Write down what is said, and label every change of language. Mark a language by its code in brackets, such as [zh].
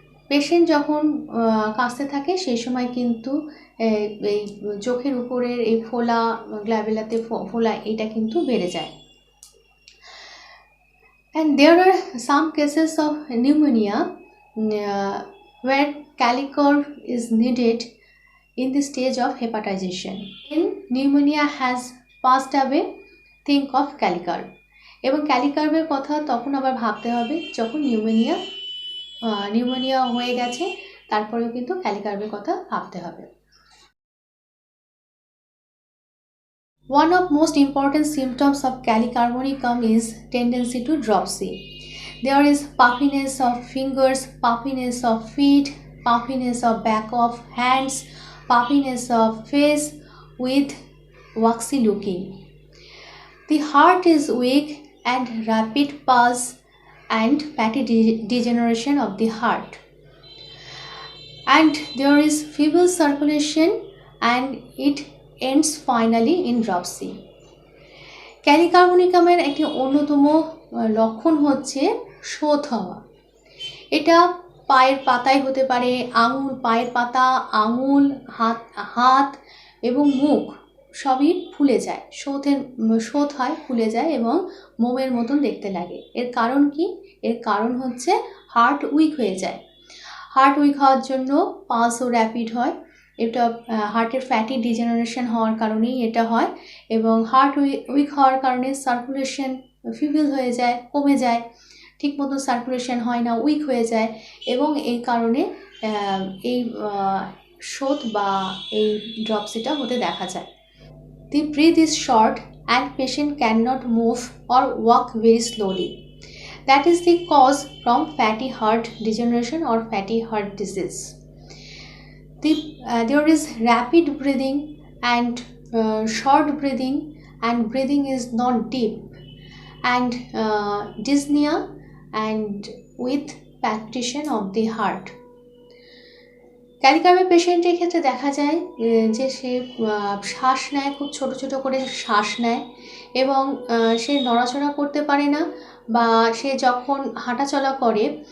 [bn] Patient যখন কাশতে থাকে সেই সময় কিন্তু এই চোখের উপরের এই ফোলা, গ্ল্যাবেলাতে ফোলা, এটা কিন্তু বেড়ে যায়। [en] And there are some cases of pneumonia where calicorb is needed in the stage of hepatization. When pneumonia has passed away, think of calicorb. [bn] এবং ক্যালিকার্বের কথা তখন আবার ভাবতে হবে যখন নিউমোনিয়া হয়ে গেছে, তারপরেও কিন্তু ক্যালিকার্বের কথা ভাবতে হবে। [en] One of most important symptoms of calicarbonicum is tendency to dropsy. There is puffiness of fingers, puffiness of feet, puffiness of back of hands, puffiness of face with waxy looking. The heart is weak and rapid pulse and fatty degeneration of the heart. And there is feeble circulation and it ends finally in dropsy. [bn] ক্যালিকার্বোনিকামের একটি অন্যতম লক্ষণ হচ্ছে শোথ হওয়া। এটা পায়ের পাতায় হতে পারে, পায়ের পাতা, আঙুল, হাত এবং মুখ সবই ফুলে যায়, শোথ হয়, ফুলে যায় এবং মোমের মতন দেখতে লাগে। এর কারণ কি? এর কারণ হচ্ছে হার্ট উইক হয়ে যায়। হার্ট উইক হওয়ার জন্য পালসও র্যাপিড হয়। এটা হার্টের ফ্যাটি ডিজেনারেশন হওয়ার কারণেই এটা হয় এবং হার্ট উইক হওয়ার কারণে সার্কুলেশন ফিবল হয়ে যায়, কমে যায়, ঠিক মতো সার্কুলেশন হয় না, উইক হয়ে যায় এবং এই কারণে এই শোথ বা এই ড্রপসিটা হতে দেখা যায়। [en] The breath is short and patient cannot move or walk very slowly. That is the cause from fatty heart degeneration or fatty heart disease. There is rapid breathing and short breathing, and breathing is not deep, and dyspnea and with palpitation of the heart. [bn] ক্যালিকার্বের পেশেন্টের ক্ষেত্রে দেখা যায় যে সে শ্বাস নেয়, খুব ছোট ছোট করে শ্বাস নেয় এবং সে নড়াচড়া করতে পারে না, বা সে যখন হাঁটাচলা করে